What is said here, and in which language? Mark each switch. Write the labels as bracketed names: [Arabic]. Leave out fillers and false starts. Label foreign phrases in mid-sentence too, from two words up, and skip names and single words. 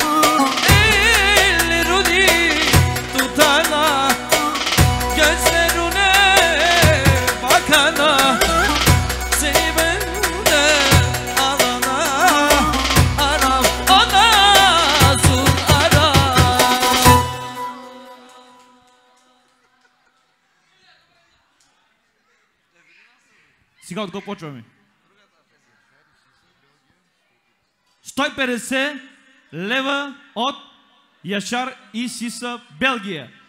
[Turkish] Ellerini tutana gözlerine bakana. Seni benden alana aram olasın aram. [Bulgarian] Сега от го почваме. 150 лева от Яшар и Сиса, Белгия.